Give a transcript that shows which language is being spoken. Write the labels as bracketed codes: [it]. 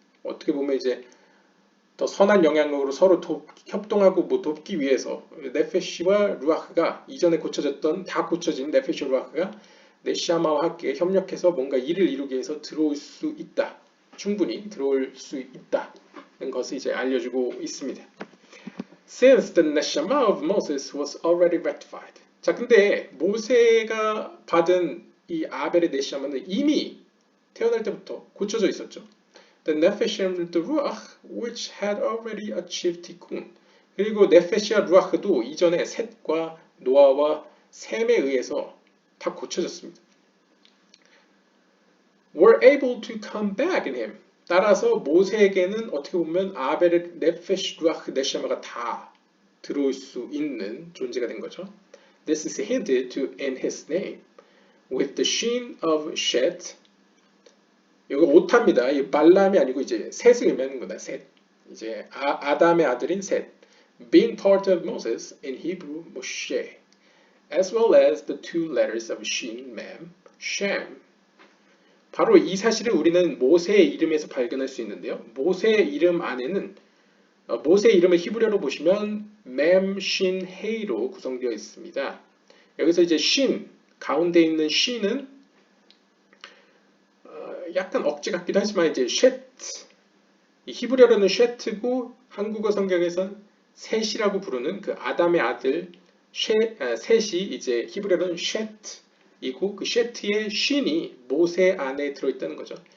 [ko] 어떻게 보면 이제 더 선한 영향력으로 서로 협동하고 뭐 돕기 위해서 네페시와 루아흐가 이전에 고쳐졌던 다 고쳐진 네페시와 루아흐가 네시아마와 함께 협력해서 뭔가 일을 이루기 위해서 들어올 수 있다. 충분히 들어올 수 있다는 것을 이제 알려주고 있습니다. [en] Since the neshama of Moses was already rectified. [ko] 자, 근데 모세가 받은 이 아벨의 네시아마는 이미 태어날 때부터 고쳐져 있었죠. [en] The nefesh and the ruach, which had already achieved tikkun. [ko] 그리고 네페시와 루아흐도 이전에 셋과 노아와 셈에 의해서 다 고쳐졌습니다. [en] Were able to come back in him. [ko] 따라서 모세에게는 어떻게 보면 아벨의 네페시, 루아흐, 네시아마가 다 들어올 수 있는 존재가 된 거죠. [en] This is hinted to in his name, with the sheen of Shet. [ko] 여기 오타입니다. 이 발람이 아니고 이제 셋을 의미하는 거다. 셋. 이제 아담의 아들인 셋. [en] Being part of Moses in Hebrew, Moshe, as well as the two letters of Shin, Mem, Shem. [ko] 바로 이 사실을 우리는 모세의 이름에서 발견할 수 있는데요. 모세의 이름 안에는 모세의 이름을 히브리어로 보시면 맴, 신, 헤이로 구성되어 있습니다. 여기서 이제 신, 가운데 있는 신은 약간 억지 같기도 하지만 이제 쉐트, 히브리어로는 쉐트고 한국어 성경에선 셋이라고 부르는 그 아담의 아들 셋이 이제 히브리어로는 쉐트이고 그 쉐트의 신이 모세 안에 들어있다는 거죠.